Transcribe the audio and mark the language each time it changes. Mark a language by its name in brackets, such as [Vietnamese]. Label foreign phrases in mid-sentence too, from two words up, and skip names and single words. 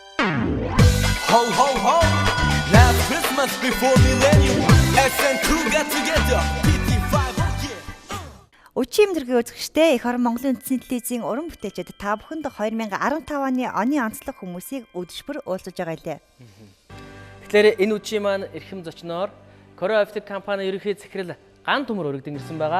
[English] Ho ho ho! Last Christmas before millennium, SN2 got together. PT5 [Mongolian] Өчигдөр төргийн үзэгчтэй эх орон Монголын үндэсний телевизийн уран бүтээлчид та бүхэнд 2015 оны оны онцлог хүмүүсийг өдөшбөр уулзаж байгаа лээ. Тэгэхээр энэ үчи маань эрхэм зочноор Korea Optic компани ерөнхий захирал Ган Төмөр өргөдөн ирсэн байгаа.